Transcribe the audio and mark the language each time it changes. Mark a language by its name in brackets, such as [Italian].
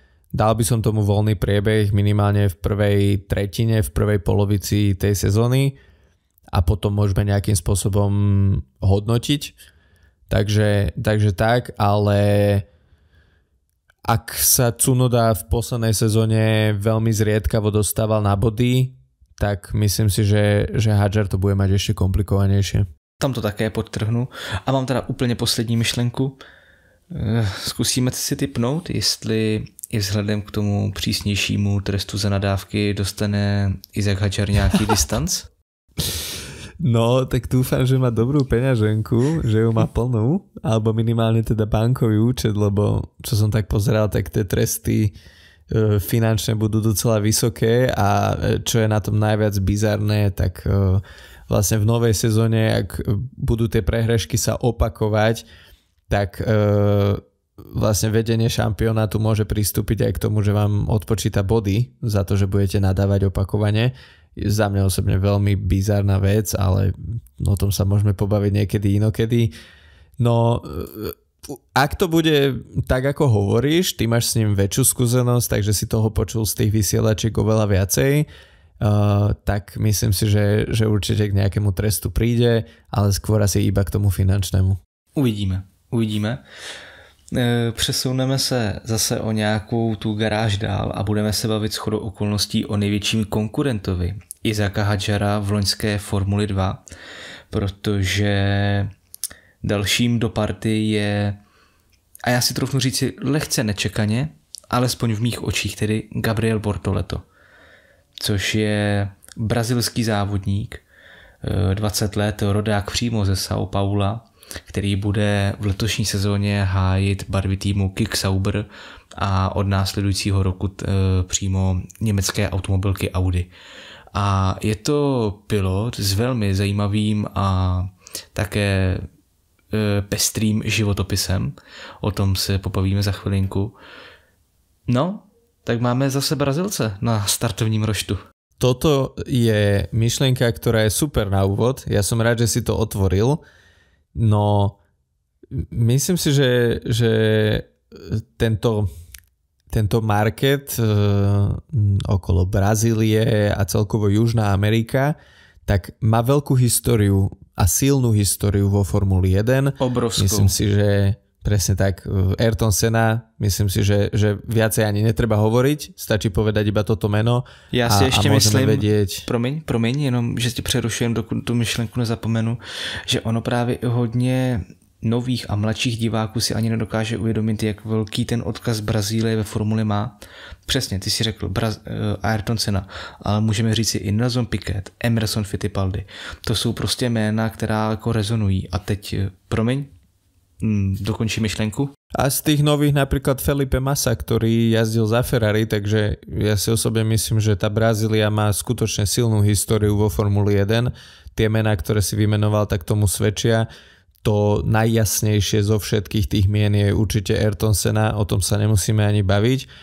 [Slovak] Dal by som tomu voľný priebeh minimálne v prvej tretine, v prvej polovici tej sezóny a potom môžeme nejakým spôsobom hodnotiť. Takže tak, ale ak sa Tsunoda v poslednej sezóne veľmi zriedkavo dostával na body, tak myslím si, že Hadjar to bude mať ešte komplikovanejšie. Tam to také podtrhnu. [Czech] A mám teda úplně poslední myšlenku. Zkusíme si tipnout, jestli i vzhledem k tomu přísnějšímu trestu za nadávky dostane Isaac Hadjar nějaký distanc? [Slovak] No, tak dúfam, že má dobrú peňaženku, že ju má plnú, alebo minimálne teda bankový účet, lebo čo som tak pozeral, tak tie tresty finančné budú docela vysoké a čo je na tom najviac bizarné, tak vlastne v novej sezóne, ak budú tie prehrešky sa opakovať, tak vlastne vedenie šampionátu môže pristúpiť aj k tomu, že vám odpočíta body za to, že budete nadávať opakovane. Za mňa osobne veľmi bizarná vec, ale o tom sa môžeme pobaviť niekedy inokedy. No, ak to bude tak, ako hovoríš, ty máš s ním väčšiu skúsenosť, takže si toho počul z tých vysielačiek oveľa viacej, tak myslím si, že určite k nejakému trestu príde, ale skôr asi iba k tomu finančnému. Uvidíme. [Czech] Přesuneme se zase o nějakou tu garáž dál a budeme se bavit shodou okolností o největším konkurentovi Isaaca Hadjara v loňské Formuli 2, protože dalším do party je, a já si troufnu říci lehce nečekaně, alespoň v mých očích, tedy Gabriel Bortoleto, což je brazilský závodník, 20 let, rodák přímo ze São Paula, který bude v letošní sezóně hájit barvy týmu Kick Sauber a od následujícího roku přímo německé automobilky Audi. A je to pilot s velmi zajímavým a také pestrým životopisem. O tom se pobavíme za chvilinku. No, tak máme zase Brazilce na startovním roštu. [Slovak] Toto je myšlienka, ktorá je super na úvod. Ja som rád, že si to otvoril. No, myslím si, že tento market okolo Brazílie a celkovo Južná Amerika, tak má veľkú históriu a silnú históriu vo Formuli 1. Obrovskú. Myslím si, že presne tak, Ayrton Senna, myslím si, že viacej ani netreba hovoriť, stačí povedať iba toto meno. [Czech] Já si ještě myslím, [Slovak] vedieť... [Czech] promiň, jenom, že ti přerušujem, dokud tu myšlenku nezapomenu, že ono právě hodně nových a mladších diváků si ani nedokáže uvědomit, jak velký ten odkaz Brazílie ve formuli má. Přesně, ty si řekl Ayrton Senna, ale můžeme říct si i Nelson Piquet, Emerson Fittipaldi. To jsou prostě jména, která jako rezonují. A teď, promiň, dokončí myšlenku. [Slovak] A z tých nových napríklad Felipe Massa, ktorý jazdil za Ferrari, takže ja si osobne myslím, že tá Brazília má skutočne silnú históriu vo Formuli 1. Tie mená, ktoré si vymenoval, tak tomu svedčia. To najjasnejšie zo všetkých tých mien je určite Ayrton Senna, o tom sa nemusíme ani baviť.